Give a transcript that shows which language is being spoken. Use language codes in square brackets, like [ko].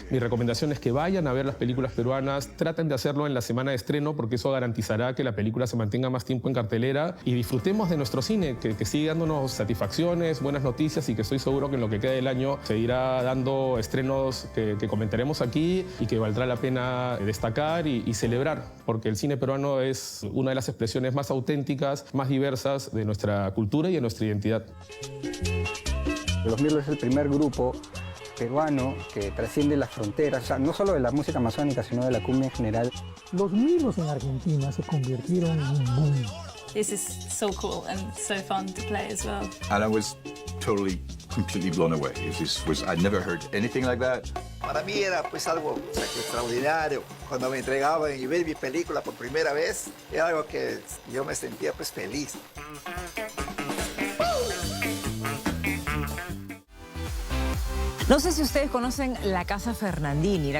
[es] Mi recomendación es que vayan a ver las películas peruanas. Traten de hacerlo en la semana de estreno porque eso garantizará que la película se mantenga más tiempo en cartelera y disfrutemos de nuestro cine, que sigue dándonos satisfacciones, buenas noticias y que estoy seguro que en lo que queda del año seguirá dando estrenos que comentaremos aquí y que valdrá la pena destacar y celebrar, porque el cine peruano es una de las expresiones más auténticas, más diversas de nuestra cultura y de nuestra identidad. Los Mirlos es el primer grupo peruano que trasciende las fronteras, o sea, no solo de la música amazónica, sino de la cumbia en general. Los Mirlos en Argentina se convirtieron en un boom. [en] This is so cool and so fun to play as well. And I was totally, completely blown away. I'd never heard anything like that. [es] Para mí era pues algo extraordinario. Cuando me entregaban y ver mi película por primera vez, era algo que yo me sentía pues feliz. No sé si ustedes conocen la Casa Fernandini.